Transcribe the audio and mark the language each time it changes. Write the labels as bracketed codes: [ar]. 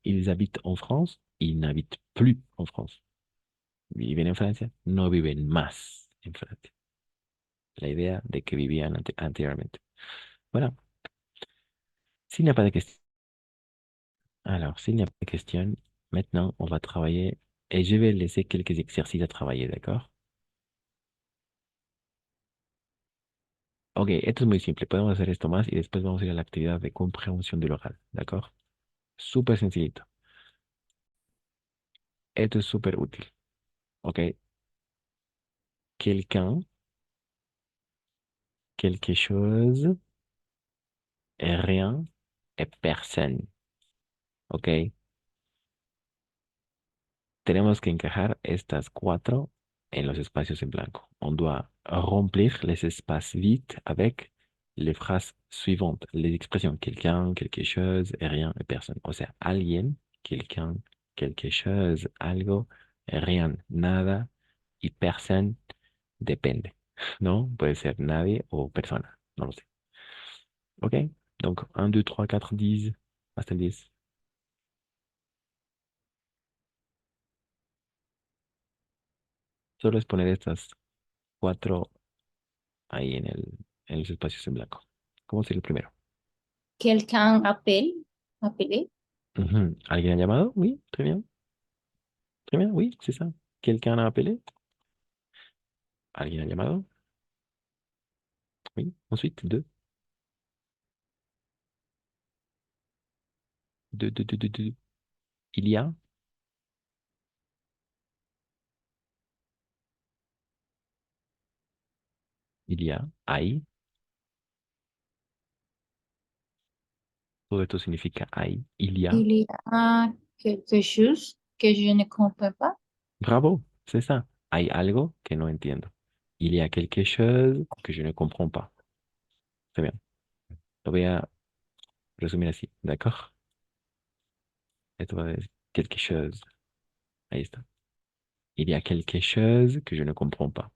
[fr] Ils habitent en France, ils n'habitent plus en France. [es] Viven en Francia, no viven más en Francia. La idea de que vivían anteriormente. [fr] Voilà. S'il n'y a pas de question, alors, s'il n'y a pas de question, maintenant, on va travailler et je vais laisser quelques exercices à travailler, d'accord? [es] Ok, esto es muy simple. Podemos hacer esto más y después vamos a ir a la actividad de compréhension del oral, ¿d'accord? Súper sencillito. Esto es súper útil, ¿ok? [fr] Quelqu'un, quelque chose, rien et personne, ¿ok? [es] Tenemos que encajar estas cuatro en los espacios en blanco. [fr] On doit remplir les espaces vides avec les phrases suivantes, les expressions quelqu'un, quelque chose, rien et personne. [es] O sea, alguien, quelqu'un, quelque chose, algo, rien, nada y personne depende, ¿no? Puede ser nadie o persona, no lo sé. ¿Ok? Donc, 1, 2, 3, 4, 10, hasta el 10. Solo es poner estas cuatro ahí en los espacios en blanco. ¿Cómo sería el primero? [fr] Quelqu'un appelle, appelé. Ujú. [es] ¿Alguien ha llamado? [fr] Oui, très bien. Très bien, oui, c'est ça. ¿Quelqu'un a appelé? ¿Alguien ha llamado? Oui. Ensuite, deux. Deux. Il y a. Il y a. [es] Hay. Todo esto significa hay. Il y a. [fr] Il y a quelque chose que je ne comprends pas. Bravo, c'est ça. [es] Hay algo que no entiendo. [fr] Il y a quelque chose que je ne comprends pas. Très bien. [es] Lo voy a resumir así, ¿d'accord? Esto va a decir quelque chose. Ahí está. [fr] Il y a quelque chose que je ne comprends pas.